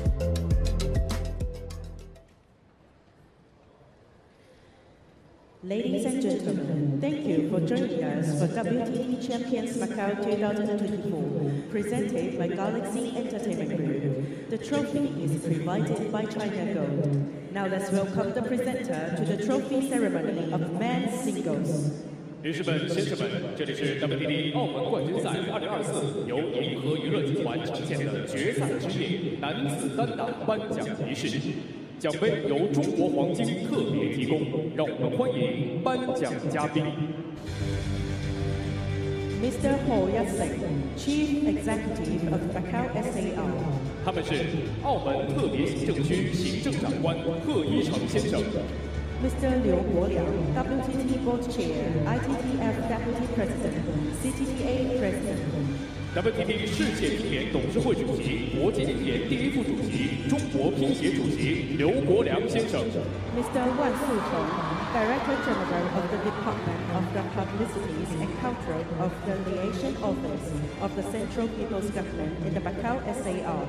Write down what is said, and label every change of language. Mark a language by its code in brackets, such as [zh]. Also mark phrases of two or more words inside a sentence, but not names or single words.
[en] Ladies and gentlemen, thank you for joining us for WTT Champions Macau 2024, presented by Galaxy Entertainment Group. The trophy is provided by China Gold. Now let's welcome the presenter to the trophy ceremony of men's singles. [zh] 女士们、先生们，这里是 WTT 澳门冠军赛2024由银河娱乐集团呈现的决赛之夜男子单打颁奖仪式。奖杯由中国黄金特别提供，让我们欢迎颁奖嘉宾。 [en] Mr. Ho Yat-seng, Chief Executive of Macau SAR. [zh] 他们是澳门特别行政区行政长官贺一成先生。 [en] Mr. Liu Guoliang, WTT Board Chair, ITTF Deputy President, CTTA President. [zh] WTT 世界乒联董事会主席、国际乒联第一副主席、中国乒协主席刘国梁先生。 [en] Mr. Wan Sutong, Director General of the Department of the Publicities and Culture of the Liaison Office of the Central People's Government in the Macau SAR.